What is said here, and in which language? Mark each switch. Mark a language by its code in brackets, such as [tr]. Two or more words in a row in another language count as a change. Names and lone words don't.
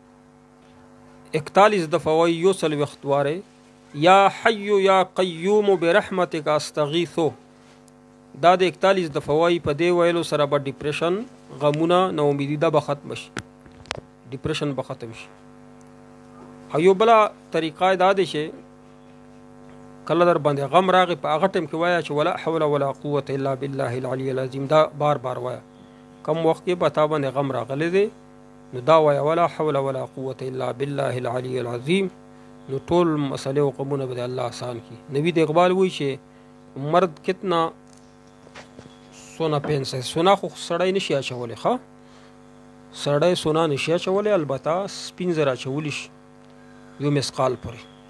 [ps] 41 دفعه وایي یو څلوېښت وارې [ar] یا حی یا قیوم برحمتک استغیثو [ps] دا د 41 دفعه وایي په دې ویلو سره به ډپریشن غمونه ناامیدي دا به ختم شي ډپریشن به ختم شي او یو بله طریقه دا دی چې کله در باندې غم راغی په هغه ټیم کې وایه چې [ar] ولا حول ولا قوة الا بالله العلی العظیم [ps] دا بار بار وایه کم وخت کې به تا باندې غم راغلی دی نو دا وایه [ar] ولا حول ولا قوة الا بالله العلی العظیم [ps] نو ټول مسئلې او غمونه به د الله آسان کړي نوید اقبال وایي چې مرد کتنا سونا پینسه سونا خو سړی نشي اچولی ښه سړی سونا نشي اچولی البته سپین زر اچولی شي یو مسقال پورې